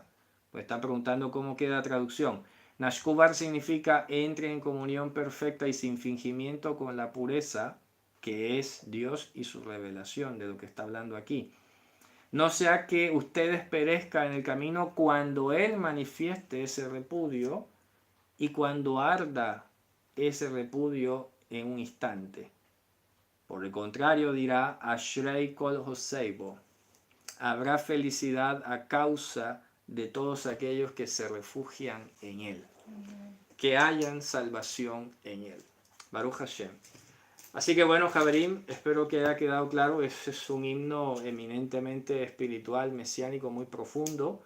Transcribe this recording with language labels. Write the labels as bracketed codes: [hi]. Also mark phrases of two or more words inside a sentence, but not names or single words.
[es] Pues está preguntando cómo queda la traducción. Nashkubar significa entre en comunión perfecta y sin fingimiento con la pureza, que es Dios y su revelación, de lo que está hablando aquí. No sea que ustedes perezcan en el camino cuando Él manifieste ese repudio y cuando arda ese repudio en un instante. Por el contrario, dirá [he] אשרי כל חוסי בו. [es] Habrá felicidad a causa de todos aquellos que se refugian en Él. Que hayan salvación en Él. [he] ברוך השם. [es] Así que bueno, Javerim, espero que haya quedado claro. Ese es un himno eminentemente espiritual, mesiánico, muy profundo.